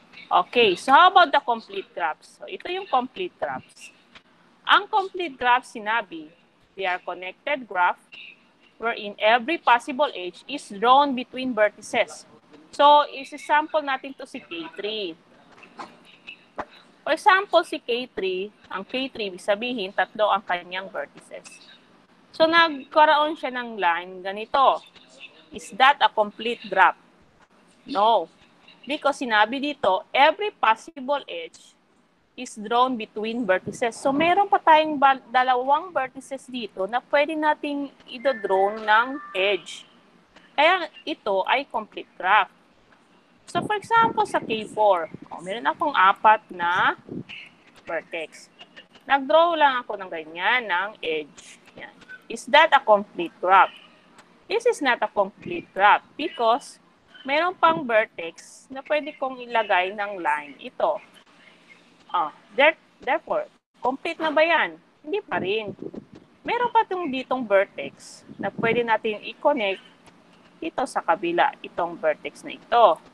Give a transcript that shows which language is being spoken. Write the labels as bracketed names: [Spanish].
[English] Okay, so how about the complete graphs? So ito yung complete graphs. Ang complete graph sinabi, they are connected graph wherein every possible edge is drawn between vertices. [Filipino] So, isi-sample natin to si K3. For example, si K3, ang K3, ibig sabihin, tatlo ang kanyang vertices. So, nagkaroon siya ng line ganito. [English] Is that a complete graph? No. Because sinabi dito, every possible edge is drawn between vertices. [Filipino] So, meron pa tayong dalawang vertices dito na pwede nating i-draw ng edge. Kaya ito ay complete graph. So, for example, sa K4, meron akong 4 na vertex. Nag-draw lang ako ng ganyan, ng edge. Yan. [English] Is that a complete graph? This is not a complete graph because meron pang vertex na pwede kong ilagay ng line. Ito. [Filipino] Therefore, complete na ba yan? Hindi pa rin. Meron pa ditong vertex na pwede natin i-connect dito sa kabila, itong vertex na ito.